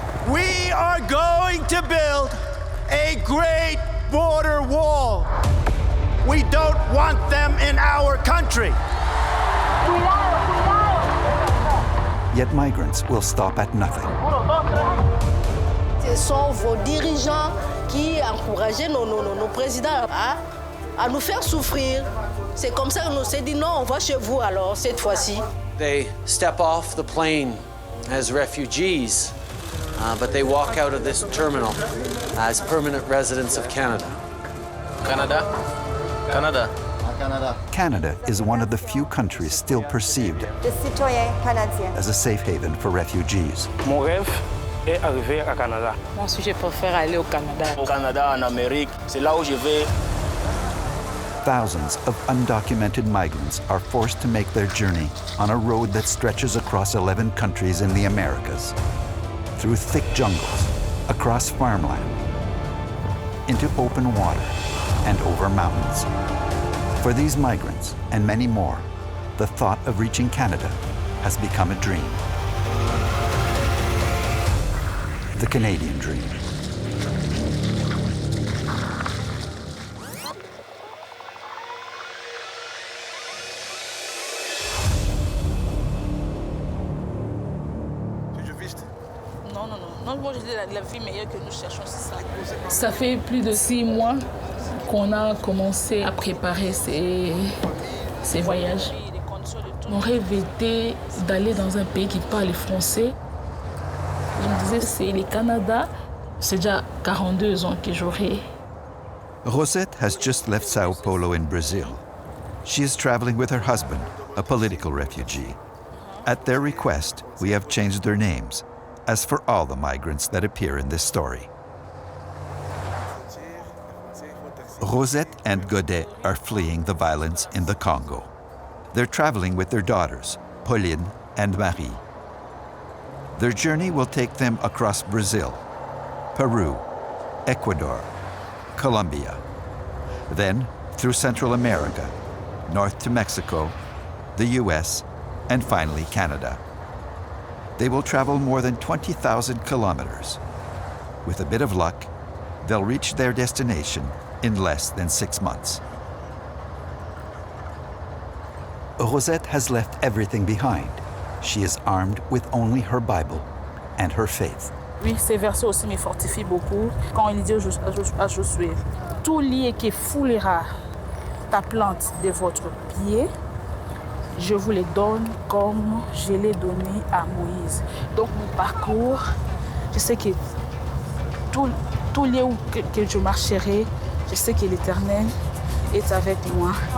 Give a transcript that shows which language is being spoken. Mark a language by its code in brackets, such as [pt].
[en] We are going to build a great border wall. We don't want them in our country. Yet migrants will stop at nothing. [fr] Ce sont vos dirigeants qui encourageaient nos présidents à nous faire souffrir. C'est comme ça qu'on s'est dit non, on va chez vous alors cette fois-ci. [en] They step off the plane as refugees, but they walk out of this terminal as permanent residents of Canada. Canada. Canada is one of the few countries still perceived as a safe haven for refugees. [fr] Mon rêve est arriver à Canada. Moi aussi, je préfère aller au Canada. Au Canada, en Amérique, c'est là où je vais. [en] Thousands of undocumented migrants are forced to make their journey on a road that stretches across 11 countries in the Americas, through thick jungles, across farmland, into open water, and over mountains. For these migrants, and many more, the thought of reaching Canada has become a dream. The Canadian dream. [fr] Ça fait plus de 6 mois qu'on a commencé à préparer ces voyages. Mon rêve était d'aller dans un pays qui parle français. Je me disais, c'est le Canada. C'est déjà 42 ans que j'aurai. [en] Rosette has just left Sao Paulo in Brazil. She is traveling with her husband, a political refugee. At their request, we have changed their names, as for all the migrants that appear in this story. Rosette and Godet are fleeing the violence in the Congo. They're traveling with their daughters, Pauline and Marie. Their journey will take them across Brazil, Peru, Ecuador, Colombia, then through Central America, north to Mexico, the US, and finally Canada. They will travel more than 20,000 kilometers. With a bit of luck, they'll reach their destination in less than 6 months. Rosette has left everything behind. She is armed with only her Bible and her faith. [fr] Oui, ces versets aussi me fortifient beaucoup. Quand il dit à Josué, tout lieu qui foulera ta plante de votre pied, je vous les donne comme je l'ai donné à Moïse. Donc mon parcours, je sais que tout lieu où que je marcherai, je sais que l'Éternel est avec moi.